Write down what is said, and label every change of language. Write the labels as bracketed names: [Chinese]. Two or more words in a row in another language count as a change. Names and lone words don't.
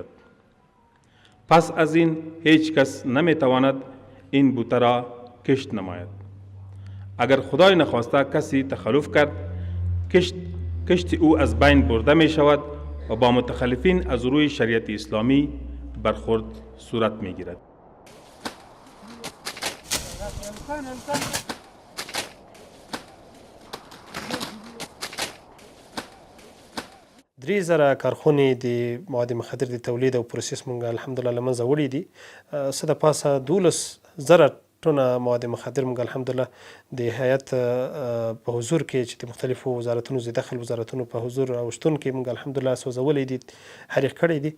[Persian] پس از این هیچ کس نمی تواند این بوته را کشت نماید. اگر خدای نخواسته کسی تخلف کرد، کشت او از بین برده می شود و با متخلفین از روی شریعت اسلامی برخورد صورت می گیرد. [Pashto] درې زره کارخونې د مواد مخدر د تولید او پروسس مونږ الحمدلله له منځه وړي دي. څه د پاسه 12,000 ټنه مواد مخدر مونږ الحمدلله د هیئت په حضور کې چې د مختلفو وزارتونو د داخل وزارتونو په حضور او شتون کې مونږ الحمدلله سوځولي دي، حریق کړی دي.